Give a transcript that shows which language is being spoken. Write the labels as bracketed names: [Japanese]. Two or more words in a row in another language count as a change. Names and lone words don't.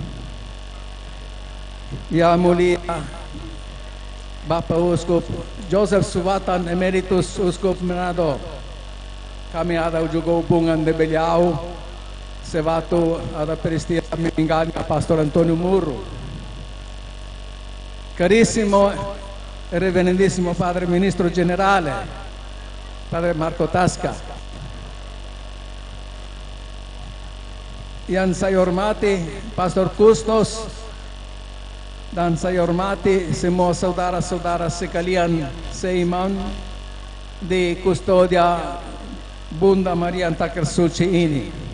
[Indonesian] Ya mulia Bapak Uskup Joseph Subatan Emeritus Uskup Manado, kami ada juga hubungan de beliau sewaktu ada peristiwa meninggalnya Pastor Antonio Murro. [Italian] Carissimo e reverendissimo Padre Ministro Generale, Padre Marco Tasca, [Indonesian] yang saya hormati Pastor Kustos, dan saya hormati semua saudara-saudara sekalian seiman di kustodia Bunda Maria Antakersuci ini.